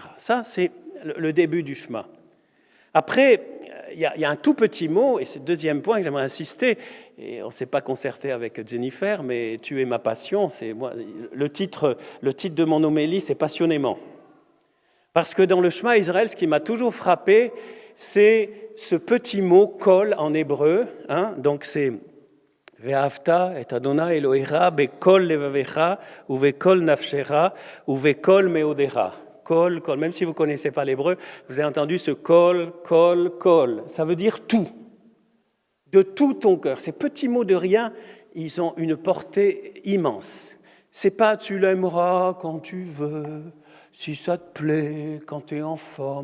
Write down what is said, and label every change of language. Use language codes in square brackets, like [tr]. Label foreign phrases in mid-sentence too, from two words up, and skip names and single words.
[fr] Ça, c'est le début du chemin. Après, il y a un tout petit mot, et c'est le deuxième point que j'aimerais insister, et on ne s'est pas concerté avec Jennifer, mais tu es ma passion, c'est moi. Le titre de mon homélie, c'est passionnément. Parce que dans le Shema Israël, ce qui m'a toujours frappé, c'est ce petit mot kol en hébreu, donc c'est [he] ואהבת את אדוני אלוהיך בכל לבבך ובכל נפשך ובכל מאודך. [fr] Kol, même si vous ne connaissez pas l'hébreu, vous avez entendu ce kol. Ça veut dire tout. De tout ton cœur. Ces petits mots de rien, ils ont une portée immense. C'est pas tu l'aimeras quand tu veux, si ça te plaît, quand tu es en forme.